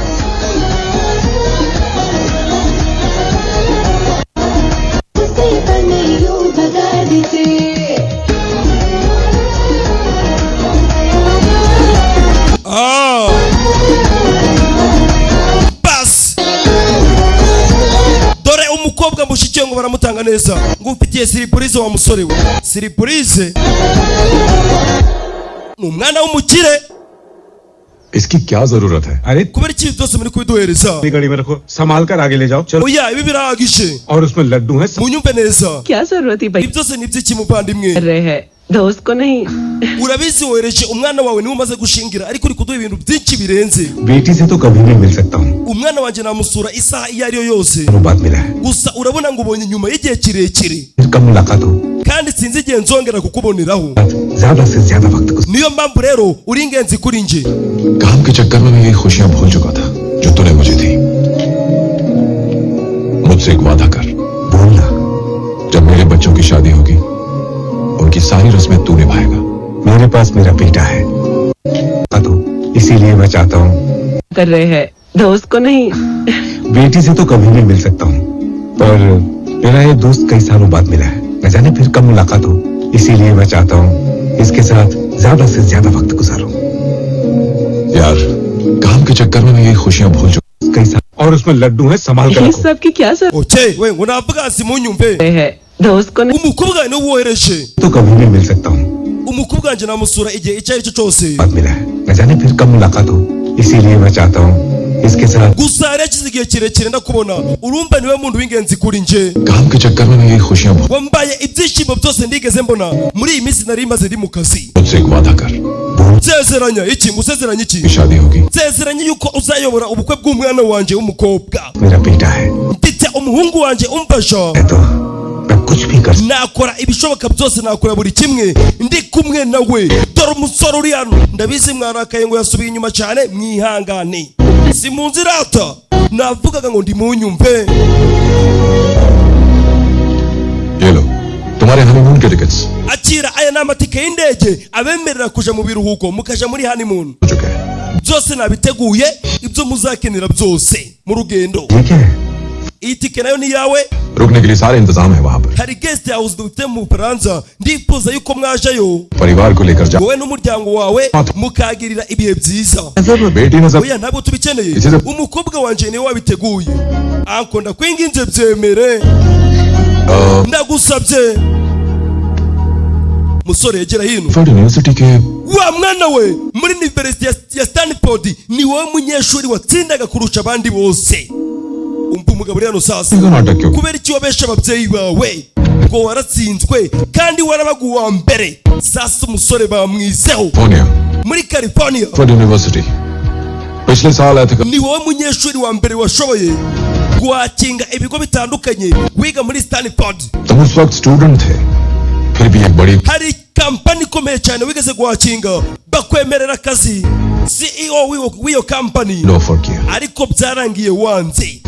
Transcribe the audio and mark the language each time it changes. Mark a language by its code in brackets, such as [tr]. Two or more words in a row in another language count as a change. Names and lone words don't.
[hi] उसे पर नहीं यूं भगा देते [rw] bas dore umukobwa mushikiye ngo baramutanga neza ngo ufitiye surprise wa musore we surprise umwana w'umukire [hi] इसकी क्या जरूरत है? अरे [rw] kubera ikintu cyose muri kubiduhereza [hi] गाड़ी में रखो, संभाल कर आगे ले जाओ। चलो। [rw] oya ibi biragishe [hi] और उसमें लड्डू है। [rw] munyumve neza [hi] क्या जरूरत है भाई? [rw] ibi byose ni iby'iki muvandimwe [hi] कर रहे हैं दोस्त को नहीं। [rw] urabizi wohereje umwana wawe niwe umaze gushingira ariko uri kuduha ibintu byinshi birenze [hi] बेटी से तो कभी नहीं मिल सकता हूँ। [rw] umwana wanjye namusura isaha iyo ari yo yose [hi] बात मिला है। [rw] gusa urabona ngo ubonye nyuma y'igihe kirekire [hi] फिर कब मुलाकात हो? [rw] kandi sinzi igihe nzongera kukuboneraho [hi] ज्यादा से ज्यादा वक्त को। [rw] niyo mpamvu rero uri ingenzi kuri nje [hi] काम के चक्कर में मैं ये खुशियां भूल चुका था जो तूने मुझे दी। मुझसे एक वादा कर, बोलना। जब मेरे बच्चों की शादी होगी उनकी सारी रस्में तू निभाएगा। मेरे पास मेरा बेटा है तो इसीलिए मैं चाहता हूँ। कर रहे हैं दोस्त को नहीं। बेटी से तो कभी नहीं मिल सकता हूँ पर मेरा ये दोस्त कई सालों बाद मिला है। न जाने फिर कब मुलाकात हो, इसीलिए मैं चाहता हूँ इसके साथ ज्यादा से ज्यादा वक्त गुजारूं। यार काम के चक्कर में मैं ये खुशियां भूल चुका। कई साल और उसमें लड्डू है, संभाल कर ये रखो। सब की क्या जरूरत [rw] oke we ngo navuga si munyumve [hi] है? दोस्त को नहीं। [rw] umukobwa ni wohereje [hi] तो कभी नहीं मिल सकता हूँ। [rw] umukobwa wanjye namusura igihe icyo ari cyo cyose [hi] बाद मिला है, न जाने फिर कब मुलाकात हो, इसीलिए मैं चाहता हूँ इसके साथ। [rw] gusa yari yakize igihe kirekire ndakubona urumva niwe muntu w'ingenzi kuri nje [hi] काम के चक्कर में मैं ये खुशियां भूल। [rw] wambaye ibyishimo byose ndigeze mbona muri iyi minsi nari maze ndi mu kazi [hi] मुझसे एक वादा कर, [rw] nsezeranya iki ngusezeranya iki [hi] की शादी होगी [rw] nsezeranya yuko uzayobora ubukwe bw'umwana wanjye w'umukobwa [hi] मेरा बेटा है [rw] mfite umuhungu wanjye umfasha [hi] तो मैं कुछ भी कर [rw] nakora ibishoboka byose nakora buri kimwe ndi kumwe nawe dore umusore uri hano ndabizi mwarakaye ngo yasubiye inyuma cyane mwihangane si mu nzira ata navugaga ngo ndi munyumve [hi] ये लो तुम्हारे हनीमून के टिकट्स [rw] akira aya ni amatike y'indege abemerera kuja mu biruhuko mukaja muri honeymoon [hi] हो चुके हैं। [rw] byose nabiteguye ibyo muzakenera byose mu rugendo [hi] ये क्या है? [rw] iyi tike nayo ni yawe [hi] रुकने के लिए सारे इंतजाम है वहाँ पर। [rw] hari guest house dufite mu Bufaransa ndifuza yuko mwajayo [hi] परिवार को लेकर जा। [rw] wowe n'umuryango wawe mukagirira ibihe byiza [hi] बेटी ने सब [rw] oya ntabwo tubikeneye Ikize- umukobwa wanjye niwe wabiteguye anko ndakwinginze byemere ndagusabye musore yegera hino [hi] यूनिवर्सिटी के [rw] wa mwana we muri university ya Stanford ni wowe munyeshuri watsindaga kurusha abandi bose umva umugabo uri hano sasa [hi] नाटक क्यों? [rw] kubera iki wabesha ababyeyi bawe ngo waratsinzwe kandi warabaga uwa mbere sasa umusore bamwizeho [hi] फोनिया [rw] muri California [hi] यूनिवर्सिटी पिछले साल आए थे। [rw] ni wowe munyeshuri wa mbere washoboye guhakinga ibigo bitandukanye wiga muri Stanford [hi] तुम उस वक्त स्टूडेंट थे, फिर भी एक बड़ी [rw] hari kampani ukomeye cyane wigeze guhakinga bakwemerera akazi CEO w'iyo company ariko byarangiye wanze.